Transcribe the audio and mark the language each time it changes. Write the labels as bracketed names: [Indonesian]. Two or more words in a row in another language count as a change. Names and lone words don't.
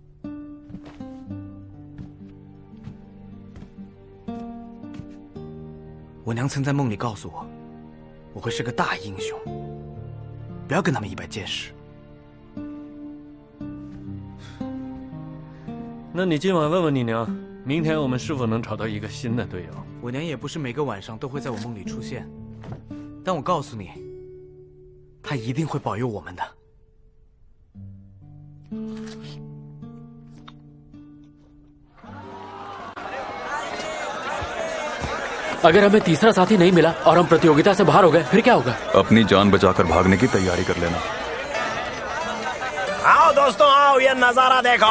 [Chinese] 我娘曾在梦里告诉我，我会是个大英雄，不要跟他们一般见识。那你今晚问问你娘，明天我们是否能找到一个新的队友？我娘也不是每个晚上都会在我梦里出现，但我告诉你，她一定会保佑我们的。 [Hindi] अगर हमें तीसरा साथी नहीं मिला और हम प्रतियोगिता से बाहर हो गए फिर क्या होगा? अपनी जान बचाकर भागने की तैयारी कर लेना। आओ दोस्तों आओ, ये नजारा देखो।